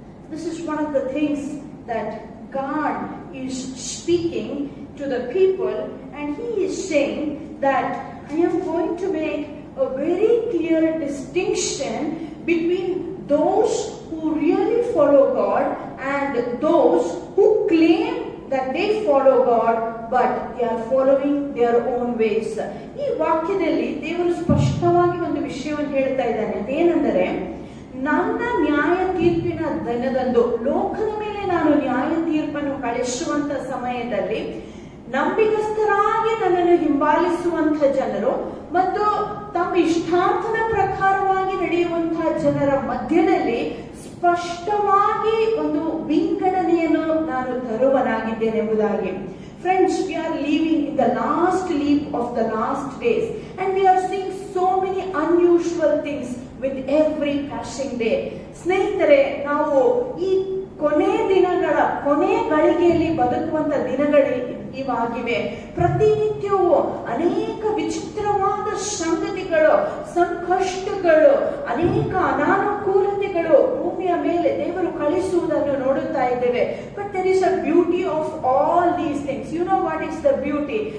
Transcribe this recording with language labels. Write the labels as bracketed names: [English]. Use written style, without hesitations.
[English] This is one of the things that God is speaking to the people, and He is saying that I am going to make a very clear distinction between those who really follow God and those who claim that they follow God but they are following their own ways. [Kannada] ಈ ವಾಕ್ಯದಲ್ಲಿ ದೇವರು ಸ್ಪಷ್ಟವಾಗಿ ಒಂದು ವಿಷಯವನ್ನು ಹೇಳ್ತಾ ಇದ್ದಾನೆ. ಅದೇನೆಂದರೆ, ನನ್ನ ನ್ಯಾಯ ತೀರ್ಪಿನ ದಿನದಂದು ಲೋಕದ ಮೇಲೆ ನಾನು ನ್ಯಾಯ ತೀರ್ಪನ್ನು ಕಳಿಸುವಂತ ಸಮಯದಲ್ಲಿ ನಂಬಿಗಸ್ತರಾಗಿ ನನ್ನನ್ನು ಹಿಂಬಾಲಿಸುವಂತಹ ಜನರು ಮತ್ತು ತಮ್ಮ ಇಷ್ಟಾರ್ಥದ ಪ್ರಕಾರವಾಗಿ ನಡೆಯುವಂತಹ ಜನರ ಮಧ್ಯದಲ್ಲಿ ಸ್ಪಷ್ಟವಾಗಿ ಒಂದು ವಿಂಗಡಣೆಯನ್ನು ನಾನು ತರುವನಾಗಿದ್ದೇನೆಂಬುದಾಗಿ. [English] Friends, we are living in the last leap of the last days, and we are seeing so many unusual things with every passing day. [Kannada] ಸ್ನೇಹಿತರೆ, ನಾವು ಈ ಕೊನೆ ಗಳಿಗೆಯಲ್ಲಿ ಬದುಕುವಂತ ದಿನಗಳು ಇವಾಗಿವೆ. ಪ್ರತಿನಿತ್ಯವೂ ಅನೇಕ ವಿಚಿತ್ರವಾದ ಸಂಗತಿಗಳು, ಸಂಕಷ್ಟಗಳು, ಅನೇಕ ಅನಾನುಕೂಲತೆಗಳು ಭೂಮಿಯ ಮೇಲೆ ದೇವರು ಕಳಿಸುವುದನ್ನು ನೋಡುತ್ತಾ ಇದ್ದೇವೆ. [English] But there is a beauty of all these things. You know what is the beauty?